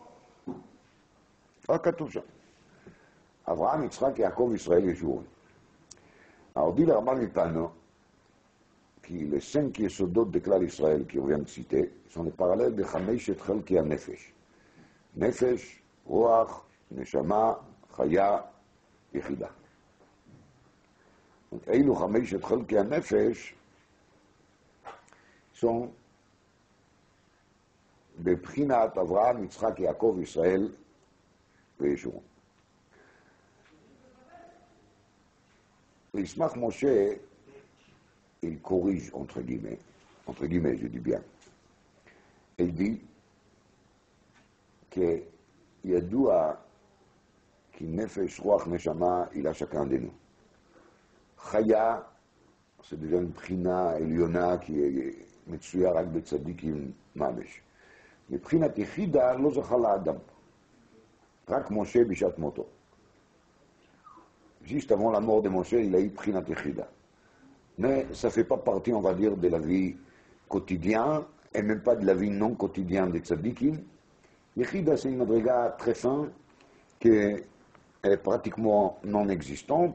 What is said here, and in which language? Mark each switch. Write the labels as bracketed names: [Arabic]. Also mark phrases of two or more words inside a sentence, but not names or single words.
[Hebrew] רק כתוב שם. אברהם, יצחק, יעקב, ישראל, ישורון. [French] Alors dit le Rama Mipano, qui les 5 yesodot de Klal Israël qui vient de citer sont les parallèles de [Hebrew] חמשת חלקי הנפש. נפש, רוח, נשמה, חיה, יחידה. [French] Donc, [Hebrew] אילו 5 חלקי הנפש [French] sont [Hebrew] בבחינת אברהם, יצחק, יעקב, ישראל וישורון. וישמח משה, [French] il corrige, entre guillemets, je dis bien. Il dit que [Hebrew] ידוע כי נפש, רוח, נשמה, [French] il a chacun de nous. Chaya, c'est déjà une prina עליונה qui est [Hebrew] מצויה רק בצדיקים ממש. מבחינת יחידה לא זכה לאדם. רק משה בשעת מותו. [French] Juste avant la mort de Moshe, il a eu [Hebrew] בחינת יחידה. [French] Mais ça ne fait pas partie, on va dire, de la vie quotidienne, et même pas de la vie non quotidienne des tzadikim. Yechida, c'est une madriga très fin, qui est pratiquement non existante.